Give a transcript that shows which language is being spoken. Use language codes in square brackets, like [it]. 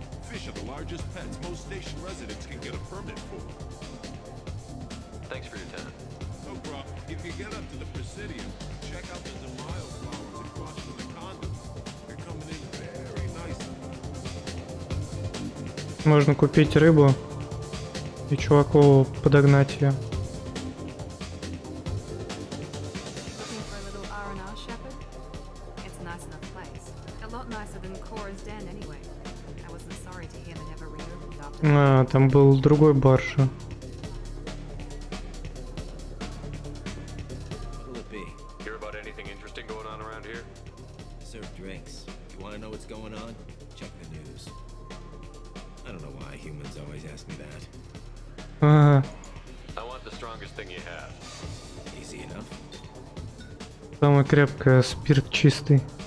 [en] Fish are the largest pets most station residents can get a permit for. Thanks for your time. No problem. If you get up to the Presidium, check out the Demaio flowers across from the condos. They're coming in very nicely. [ru] Можно купить рыбу и чуваку подогнать ее. [en] Looking for a little R&R, Shepard? It's a nice enough place. A lot nicer than Cora's Den anyway. I wasn't sorry to hear they never reopened after. [ru] А, там был другой бар же. [en] What'll it be? Hear about anything interesting going on around here? Serve drinks. You want to know what's going on? Check the news. I don't know why humans always ask me that. [ru] Ага. [en] I want the strongest thing you have. Easy enough. [ru] Самая крепкая, спирт чистый.